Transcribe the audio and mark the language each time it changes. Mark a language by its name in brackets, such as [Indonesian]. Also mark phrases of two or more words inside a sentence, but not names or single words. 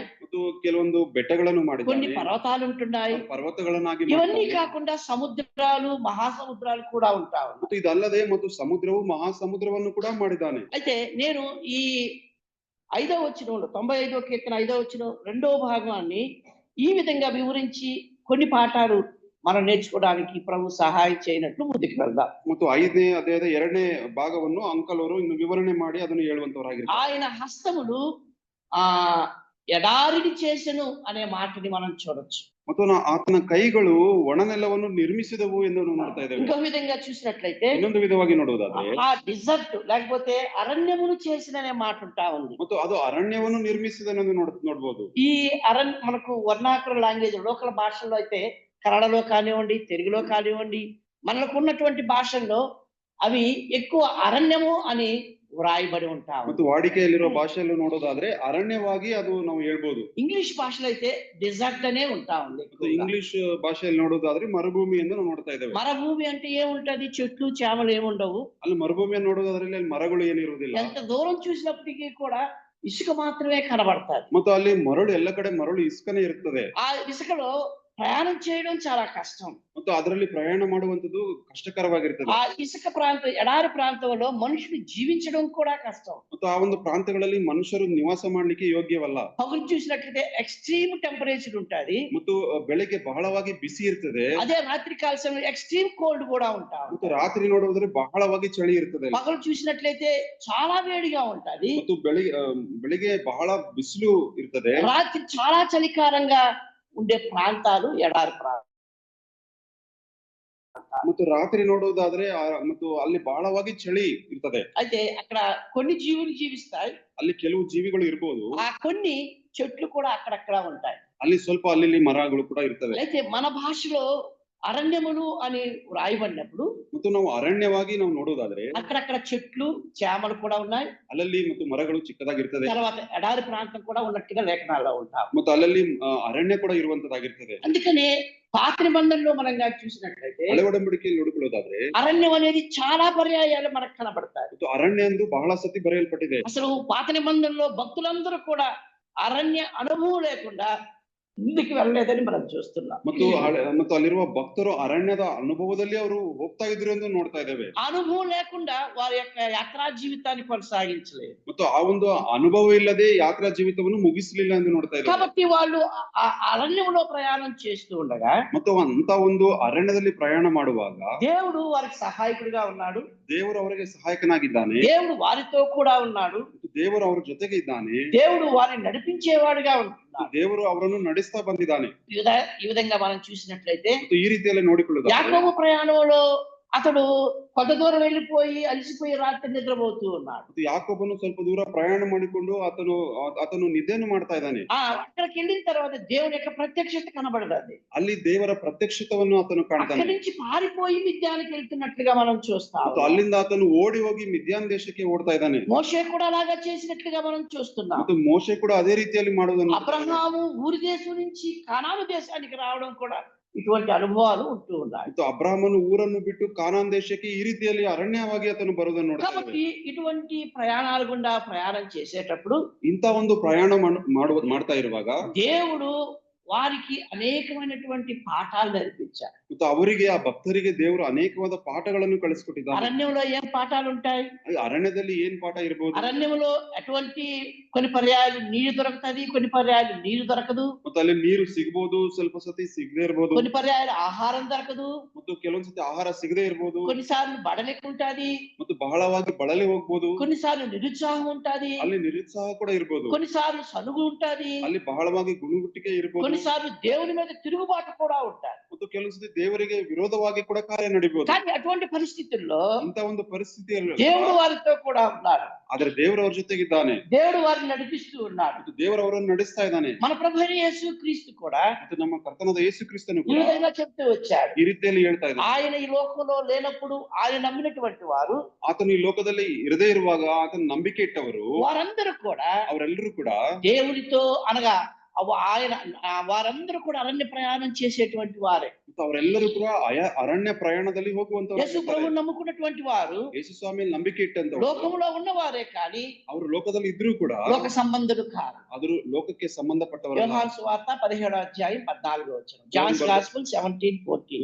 [Kannada] ಮತ್ತು ಕೆಲವೊಂದು ಬೆಟ್ಟಗಳನ್ನು [Telugu] కొన్ని [Kannada] ಮಾಡಿದ್ದಾನೆ [Telugu] పర్వతాలు ఉంటున్నాయి. [Kannada] ಪರ್ವತಗಳನ್ನಾಗಿ [Telugu] ఇవన్నీ [Kannada] ಮಾಡಿದ್ದಾನೆ [Telugu] కాకుండా సముద్రాలు, మహాసముద్రాలు కూడా ఉంటా ఉన్నాయి. [Kannada] ಮತ್ತು ಇದಲ್ಲದೆ ಮತ್ತು ಸಮುದ್ರವು ಮಹಾಸಮುದ್ರವನ್ನು ಕೂಡ ಮಾಡಿದ್ದಾನೆ. [Telugu] అయితే నేను ఈ 5వ వచనంలో 95వ కీర్తన 5వ వచనం 2వ భాగాన్ని ఈ విధంగా వివరించి కొన్ని పాఠాలు మనం నేర్చుకోవడానికి ప్రభు సహాయం చేయనట్లు ముందుకు వెళ్దాం. [Kannada] ಮತ್ತು 5ನೇ ಅಧ್ಯಾಯದ 2ನೇ ಭಾಗವನ್ನು ಅಂಕಲ್ ಅವರು ಇನ್ನು ವಿವರಣೆ ಮಾಡಿ ಅದನ್ನು ಹೇಳುವಂತವರಾಗಿರ್ತಾರೆ. [Telugu] ఆయన హస్తములు ఆ ఎడారిని చేసెను అనే మాటని మనం చూడొచ్చు. [Kannada] ಮತ್ತು ಆತನ ಕೈಗಳು ಒಣನೆಲವನ್ನು ನಿರ್ಮಿಸಿದವು ಎಂದು ನಾವು ನೋಡ್ತಾ ಇದ್ದೇವೆ. [Telugu] ఇంకో విధంగా చూసినట్లయితే [Kannada] ಇನ್ನೊಂದು ವಿಧವಾಗಿ ನೋಡುವುದಾದ್ರೆ [Telugu] ఆ డిజర్ట్ లేకపోతే అరణ్యమును చేసిననే మాట ఉంటా ఉంది. [Kannada] ಮತ್ತು ಅದು ಅರಣ್ಯವನ್ನು ನಿರ್ಮಿಸಿದನೆಂದು ನೋಡಬಹುದು. [Telugu] ఈ మనకు [English] vernacular language [Telugu] లోకల్ భాషల్లో అయితే కన్నడలో కానివ్వండి, తెలుగులో కానివ్వండి, మనకు ఉన్నటువంటి భాషల్లో అవి ఎక్కువ అరణ్యము అని వ్రాయబడి ఉంటాము. [Kannada] ಮತ್ತು ವಾಡಿಕೆಯಲ್ಲಿರುವ ಭಾಷೆಯಲ್ಲಿ ನೋಡೋದಾದ್ರೆ ಅರಣ್ಯವಾಗಿ ಅದು ನಾವು ಹೇಳ್ಬೋದು. [Telugu] ఇంగ్లీష్ భాషలో అయితే డిజర్ట్ అనే ఉంటా ఉంది. [Kannada] ಇಂಗ್ಲಿಷ್ ಭಾಷೆಯಲ್ಲಿ ನೋಡೋದಾದ್ರೆ ಮರುಭೂಮಿ ಎಂದು ನಾವು ನೋಡ್ತಾ ಇದ್ದೇವೆ. [Telugu] మరుభూమి అంటే ఏముంటది? చెట్లు చేమలు ఏముండవు. [Kannada] ಅಲ್ಲಿ ಮರುಭೂಮಿಯನ್ನು ನೋಡೋದಾದ್ರೆ ಅಲ್ಲಿ ಮರಗಳು ಏನಿರುವುದಿಲ್ಲ. [Telugu] ఎంత దూరం చూసినప్పటికీ కూడా ఇసుక మాత్రమే కనబడతాది. [Kannada] ಮತ್ತು ಅಲ್ಲಿ ಮರಳು ಎಲ್ಲ ಕಡೆ ಮರಳು ಇసుಕನೇ ಇರ್ತದೆ. [Telugu] ఆ ఇసుకలో ప్రయాణం చేయడం చాలా కష్టం. [Kannada] ಮತ್ತು ಅದರಲ್ಲಿ ಪ್ರಯಾಣ ಮಾಡುವಂತದ್ದು ಕಷ್ಟಕರವಾಗಿರ್ತದೆ. [Telugu] ఆ ఇసుక ప్రాంతం, ఎడారి ప్రాంతంలో మనుషులు జీవించడం కూడా కష్టం. [Kannada] ಮತ್ತು ಆ ಒಂದು ಪ್ರಾಂತಗಳಲ್ಲಿ ಮನುಷ್ಯರು ನಿವಾಸ ಮಾಡ್ಲಿಕ್ಕೆ ಯೋಗ್ಯವಲ್ಲ. [Telugu] పగులు చూసినట్లయితే [English] extreme temperature [Telugu] ఉంటది. [Kannada] ಮತ್ತು ಬೆಳಿಗ್ಗೆ ಬಹಳವಾಗಿ ಬಿಸಿ ಇರ್ತದೆ. [Telugu] అదే రాత్రి కాల సమయంలో [English] extreme cold [Telugu] కూడా ఉంటా. [Kannada] ಮತ್ತು ರಾತ್ರಿ ನೋಡುವುದ್ರೆ ಬಹಳವಾಗಿ ಚಳಿ ಇರ್ತದೆ. [Telugu] పగలు చూసినట్లయితే చాలా వేడిగా ఉంటది. [Kannada] ಮತ್ತು ಬೆಳಿಗ್ಗೆ ಬಹಳ ಬಿಸಿಲು ಇರ್ತದೆ. [Telugu] రాత్రి చాలా చలికారంగా ఉండే ప్రాంతాలు ఎడారి ప్రాంతం. [Kannada] ಮತ್ತು ರಾತ್ರಿ ನೋಡುವುದಾದ್ರೆ ಮತ್ತು ಅಲ್ಲಿ ಬಹಳವಾಗಿ ಚಳಿ ಇರ್ತದೆ. [Telugu] అయితే అక్కడ కొన్ని జీవులు జీవిస్తాయి, [Kannada] ಅಲ್ಲಿ ಕೆಲವು ಜೀವಿಗಳು ಇರಬಹುದು. [Telugu] ఆ కొన్ని చెట్లు కూడా అక్కడక్కడ ఉంటాయి. [Kannada] ಅಲ್ಲಿ ಸ್ವಲ್ಪ ಅಲ್ಲಿ ಮರಗಳು ಕೂಡ ಇರ್ತವೆ. [Telugu] అయితే మన భాషలో అరణ్యములు అని వ్రాయబడినప్పుడు [Kannada] ಮತ್ತು ನಾವು ಅರಣ್ಯವಾಗಿ ನಾವು ನೋಡೋದಾದ್ರೆ [Telugu] అక్కడక్కడ చెట్లు చేమలు కూడా ఉన్నాయి. [Kannada] ಅಲ್ಲಲ್ಲಿ ಮತ್ತು ಮರಗಳು ಚಿಕ್ಕದಾಗಿರ್ತದೆ. [Telugu] తర్వాత ఎడారి ప్రాంతం కూడా ఉన్నట్టుగా లేఖనాల్లో ఉంటాం. [Kannada] ಮತ್ತು ಅಲ್ಲಲ್ಲಿ ಅರಣ್ಯ ಕೂಡ ಇರುವಂತದ್ದಾಗಿರ್ತದೆ. [Telugu] అందుకనే పాత నిబంధనలో మనం చూసినట్లయితే [Kannada] ಹಳೆ ಒಡಂಬಡಿಕೆಯಲ್ಲಿ ನೋಡಿಕೊಳ್ಳೋದಾದ್ರೆ [Telugu] అరణ్యం అనేది చాలా పర్యాయాలు మనకు కనబడతాయి. [Kannada] ಮತ್ತು ಅರಣ್ಯ ಎಂದು ಬಹಳ ಸತಿ ಬರೆಯಲ್ಪಟ್ಟಿದೆ. [Telugu] అసలు పాత నిబంధనలో భక్తులందరూ కూడా అరణ్య అనుభవం లేకుండా ముందుకు వెళ్ళలేదని మనం చూస్తున్నాం. [Kannada] ಮತ್ತು ಅಲ್ಲಿರುವ ಭಕ್ತರು ಅರಣ್ಯದ ಅನುಭವದಲ್ಲಿ ಅವರು ಹೋಗ್ತಾ ಇದ್ರು ಎಂದು ನೋಡ್ತಾ ಇದ್ದೇವೆ. [Telugu] అనుభవం లేకుండా వారి యొక్క యాత్రా జీవితాన్ని కొనసాగించలేదు. [Kannada] ಮತ್ತು ಆ ಒಂದು ಅನುಭವ ಇಲ್ಲದೆ ಯಾತ್ರಾ ಜೀವಿತವನ್ನು ಮುಗಿಸಲಿಲ್ಲ ಎಂದು ನೋಡ್ತಾ ಇದ್ದೇವೆ. [Telugu] కాబట్టి వాళ్ళు అరణ్యంలో ప్రయాణం చేస్తూ ఉండగా [Kannada] ಮತ್ತು ಅಂತ ಒಂದು ಅರಣ್ಯದಲ್ಲಿ ಪ್ರಯಾಣ ಮಾಡುವಾಗ [Telugu] దేవుడు వారికి సహాయకుడిగా ఉన్నాడు. [Kannada] ದೇವರು ಅವರಿಗೆ ಸಹಾಯಕನಾಗಿದ್ದಾನೆ. [Telugu] దేవుడు వారితో కూడా ఉన్నాడు. [Kannada] ದೇವರು ಅವರ ಜೊತೆಗೆ ಇದ್ದಾನೆ. [Telugu] దేవుడు వారిని నడిపించేవాడుగా ఉంటున్నాడు. [Kannada] ದೇವರು ಅವರನ್ನು ನಡೆಸ್ತಾ ಬಂದಿದ್ದಾನೆ. [Telugu] ఈ విధంగా మనం చూసినట్లయితే [Kannada] ಈ ರೀತಿಯಲ್ಲಿ ನೋಡಿಕೊಳ್ಳುವುದು [Telugu] యాకోబు ప్రయాణంలో అతడు కొంత దూరం వెళ్ళిపోయి అలసిపోయి రాత్రి నిద్రపోతూ ఉన్నాడు. [Kannada] ಯಾಕೋಬನು ಸ್ವಲ್ಪ ದೂರ ಪ್ರಯಾಣ ಮಾಡಿಕೊಂಡು ಆತನು ನಿದ್ದೆಯನ್ನು ಮಾಡ್ತಾ ಇದ್ದಾನೆ. [Telugu] అక్కడికి వెళ్ళిన తర్వాత దేవుని యొక్క ప్రత్యక్షత కనబడదు. [Kannada] ಅಲ್ಲಿ ದೇವರ ಪ್ರತ್ಯಕ್ಷತವನ್ನು ಆತನು ಕಾಣ್ತಾನೆ. [Telugu] అక్కడి నుంచి పారిపోయి మిద్యానికి వెళ్తున్నట్లుగా మనం చూస్తాం. [Kannada] ಅಲ್ಲಿಂದ ಆತನು ಓಡಿ ಹೋಗಿ ಮಿದ್ಯಾನ್ ದೇಶಕ್ಕೆ ಓಡ್ತಾ ಇದ್ದಾನೆ. [Telugu] మోషే కూడా అలాగా చేసినట్లుగా మనం చూస్తున్నాం. [Kannada] ಮತ್ತು ಮೋಶೆ ಕೂಡ ಅದೇ ರೀತಿಯಲ್ಲಿ ಮಾಡುವುದನ್ನು [Telugu] అబ్రహాము ఊరి దేశం నుంచి కానాను దేశానికి రావడం కూడా ఇటువంటి అనుభవాలు ఉంటూ ఉన్నాయి. [Kannada] ಅಬ್ರಾಹ್ಮನು ಊರನ್ನು ಬಿಟ್ಟು ಕಾನಾನ್ ದೇಶಕ್ಕೆ ಈ ರೀತಿಯಲ್ಲಿ ಅರಣ್ಯವಾಗಿ ಆತನು ಬರುವುದನ್ನು ನೋಡ್ತಾ ಇದ್ದೇವೆ. [Telugu] కాబట్టి ఇటువంటి ప్రయాణాల గుండా ప్రయాణం చేసేటప్పుడు [Kannada] ಇಂತ ಒಂದು ಪ್ರಯಾಣ ಮಾಡ್ತಾ ಇರುವಾಗ [Telugu] దేవుడు వారికి అనేకమైనటువంటి పాఠాలు నేర్పించారు. [Kannada] ಮತ್ತು ಅವರಿಗೆ ಆ ಭಕ್ತರಿಗೆ ದೇವರು ಅನೇಕವಾದ ಪಾಠಗಳನ್ನು ಕಳಿಸಿಕೊಟ್ಟಿದ್ದಾರೆ. [Telugu] అరణ్యంలో ఏం పాఠాలు ఉంటాయి? [Kannada] ಅರಣ್ಯದಲ್ಲಿ ಏನ್ ಪಾಠ ಇರಬಹುದು? [Telugu] అరణ్యంలో ఎటువంటి కొన్ని పర్యాయాలు నీరు దొరుకుతుంది, కొన్ని పర్యాయాలు నీరు దొరకదు. [Kannada] ಮತ್ತು ಅಲ್ಲಿ ನೀರು ಸಿಗಬಹುದು, ಸ್ವಲ್ಪ ಸತಿ ಸಿಗದೆ ಇರಬಹುದು. [Telugu] కొన్ని పర్యాయాలు ఆహారం దొరకదు. [Kannada] ಮತ್ತು ಕೆಲವೊಂದ್ಸತಿ ಆಹಾರ ಸಿಗದೆ ಇರಬಹುದು. [Telugu] కొన్నిసార్లు బడలెక్కుంటది. [Kannada] ಮತ್ತು ಬಹಳವಾಗಿ ಬಳಲಿ ಹೋಗ್ಬೋದು. [Telugu] కొన్నిసార్లు నిరుత్సాహం ఉంటది. [Kannada] ಅಲ್ಲಿ ನಿರುತ್ಸಾಹ ಕೂಡ ಇರಬಹುದು. [Telugu] కొన్నిసార్లు సనుగు ఉంటది. [Kannada] ಅಲ್ಲಿ ಬಹಳವಾಗಿ ಗುಣಗುಟ್ಟಿಗೆ ಇರಬಹುದು. [Telugu] కొన్నిసార్లు దేవుని మీద తిరుగుబాటు కూడా ఉంటారు. [Kannada] ಮತ್ತು ಕೆಲವೊಂದ್ಸತಿ ದೇವರಿಗೆ ವಿರೋಧವಾಗಿ ಕೂಡ ಕಾರ್ಯ ನಡೀಬಹುದು. [Telugu] కానీ అటువంటి పరిస్థితుల్లో [Kannada] ಇಂತ ಒಂದು ಪರಿಸ್ಥಿತಿಯಲ್ಲಿ [Telugu] దేవుడు వారితో కూడా ఉన్నాడు. [Kannada] ಆದ್ರೆ ದೇವರು ಅವ್ರ ಜೊತೆಗಿದ್ದಾನೆ. [Telugu] దేవుడు వారిని నడిపిస్తూ ఉన్నాడు. [Kannada] ದೇವರು ಅವರನ್ನು ನಡೆಸ್ತಾ ಇದ್ದಾನೆ. [Telugu] మన ప్రభు యేసు క్రీస్తు కూడా [Kannada] ಮತ್ತು ನಮ್ಮ ಕರ್ತನಾದ ಯೇಸು ಕ್ರಿಸ್ತನು [Telugu] ఈ [Kannada] ಕೂಡ [Telugu] విధంగా చెప్తూ వచ్చాడు. [Kannada] ಈ ರೀತಿಯಲ್ಲಿ ಹೇಳ್ತಾ ಇದ್ದಾನೆ. [Telugu] ఆయన ఈ లోకంలో లేనప్పుడు ఆయన నమ్మినటువంటి వారు, [Kannada] ಆತನು ಈ ಲೋಕದಲ್ಲಿ ಇರದೇ ಇರುವಾಗ ಆತನ ನಂಬಿಕೆ ಇಟ್ಟವರು [Telugu] వారందరూ కూడా [Kannada] ಅವರೆಲ್ಲರೂ ಕೂಡ [Telugu] దేవునితో అనగా ఆయన వారందరూ కూడా అరణ్య ప్రయాణం చేసేటువంటి వారే. [Kannada] ಮತ್ತು ಅವರೆಲ್ಲರೂ ಕೂಡ ಅರಣ್ಯ ಪ್ರಯಾಣದಲ್ಲಿ ಹೋಗುವಂತವರು. [Telugu] యేసు ప్రభు నమ్ముకున్నటువంటి వారు [Kannada] ಯೇಸು ಸ್ವಾಮಿಯಲ್ಲಿ ನಂಬಿಕೆ ಇಟ್ಟಂತವರು [Telugu] లోకంలో ఉన్నవారే కానీ [Kannada] ಅವರು ಲೋಕದಲ್ಲಿ ಇದ್ರೂ ಕೂಡ [Telugu] లోక సంబంధులు కాదు. [Kannada] ಆದರೂ ಲೋಕಕ್ಕೆ ಸಂಬಂಧಪಟ್ಟವರು. [Telugu] యోహాను సువార్త 17వ అధ్యాయం 14వ వచనం. జాన్స్ గాస్పెల్ 17:14.